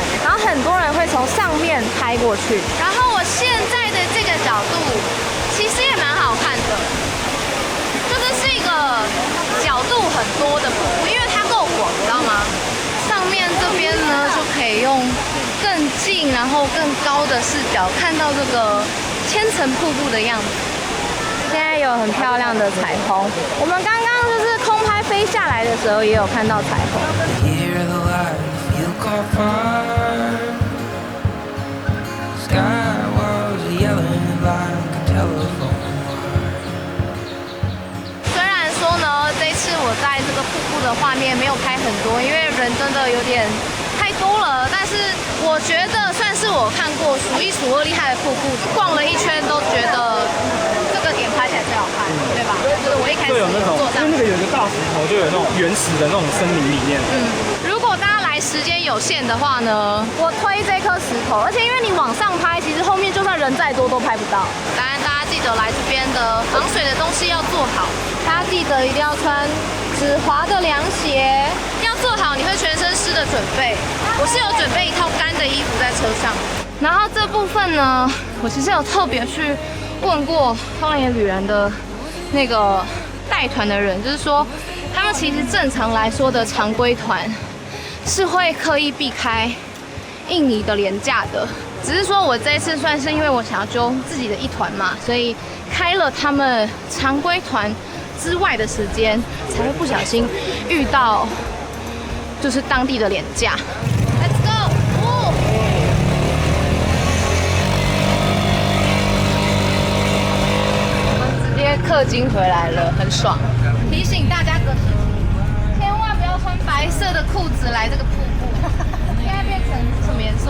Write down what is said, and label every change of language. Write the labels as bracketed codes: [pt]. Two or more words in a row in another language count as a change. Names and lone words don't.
[zh] 然後很多人會從上面拍過去，然後我現在的這個角度其實也蠻好看的，就是一個角度很多的瀑布，因為它夠廣，你知道嗎？上面這邊呢就可以用更近然後更高的視角看到這個千層瀑布的樣子。现在有很漂亮的彩虹，我们刚刚就是空拍飞下来的时候也有看到彩虹。虽然說呢，這次我在這個瀑布的畫面沒有拍很多，因為人真的有點太多了，但是我覺得算是我看過數一數二厲害的瀑布，逛了一圈都覺得這個點拍起來最好看，對吧？就是我一開始有那種，因為那個有一個大石頭，就有那種原始的那種森林裡面。如果大家來時間有限的話呢，我推這顆石頭，而且因為你往上拍，其實後面就算人再多都拍不到。當然，大家記得来這邊的防水的東西要做好，大家記得一定要穿止滑的涼鞋，要做好你会全身濕的準備。我是有準備一套乾的衣服在車上，然後這部分呢，我其實有特別去問過荒野旅人的那個帶團的人，就是說他們其實正常來說的常規团是會刻意避開印尼的連假的，只是說我這一次算是因為我想要揪自己的一团嘛，所以開了他們常規团之外的時間，才會不小心遇到就是當地的連假。 [en] Let's go！ [zh] 我們直接氪金回來了，很爽。提醒大家个事情，千萬不要穿白色的褲子來這個瀑布，現在變成什麼顏色？